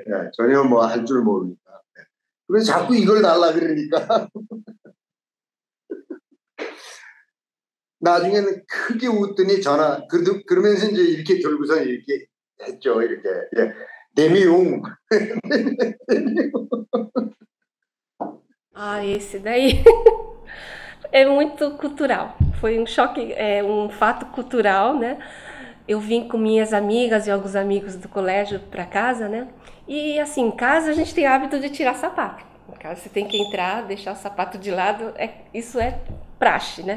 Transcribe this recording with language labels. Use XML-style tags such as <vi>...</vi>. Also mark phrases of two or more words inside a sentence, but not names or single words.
<ko>전혀 뭐 할 줄 모르니까. 그래서 자꾸 이걸 달라 그러니까 나중에는 크게 웃더니 전화 그러면서 이제 이렇게 들고서 이렇게 했죠. 이렇게 예. 데미용.</ko> <pt>Esse daí é muito cultural. Foi um choque, um fato cultural, né? Eu vim com minhas amigas e alguns amigos do colégio para casa, né? E assim, em casa a gente tem hábito de tirar sapato. Em casa você tem que entrar, deixar o sapato de lado, isso é praxe, né?</pt>